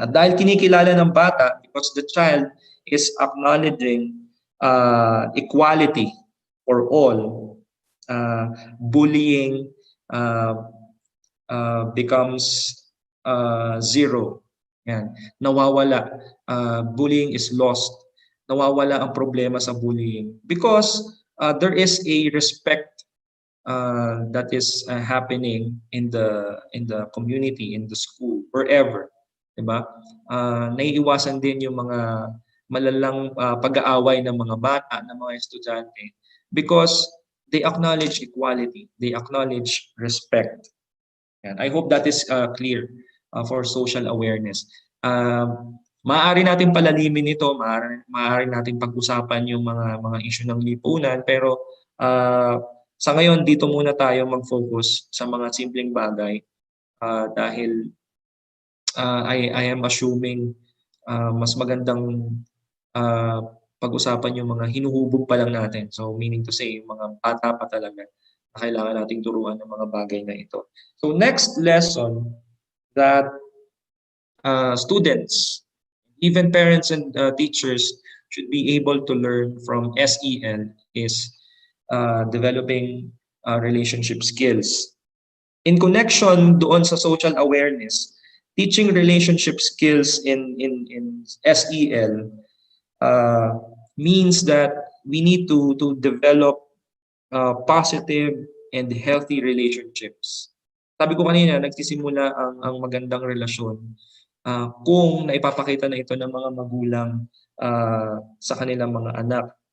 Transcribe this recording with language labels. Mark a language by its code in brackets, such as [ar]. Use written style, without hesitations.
[tl] At dahil kinikilala ng bata, [en] because the child is acknowledging equality for all, bullying becomes zero. [tl] Yan. Nawawala. [en] Bullying is lost. [tl] Nawawala ang problema sa [en] bullying because there is a respect that is happening in the community, in the school, wherever. [tl] Diba? Naiiwasan din yung mga malalang pag-aaway ng mga bata, ng mga estudyante [en] because they acknowledge equality, they acknowledge respect. And I hope that is clear for social awareness. [tl] Maaari natin palalimin ito, maaari natin pag-usapan yung mga issue ng lipunan, pero sa ngayon dito muna tayo mag-focus sa mga simpleng bagay dahil [en] I am assuming [tl] mas magandang pag-usapan yung mga hinuhubog pa lang natin. [en] So meaning to say, [tl] yung mga bata pa talaga na kailangan nating turuan ng mga bagay na ito. [en] So next lesson that students, even parents and teachers should be able to learn from SEL is developing relationship skills. In connection [tl] doon sa [en] social awareness, teaching relationship skills in SEL means that we need to develop positive and healthy relationships. [tl] Sabi ko kanina, nagsisimula ang magandang relasyon kung naipapakita na ito ng mga magulang sa kanilang mga anak.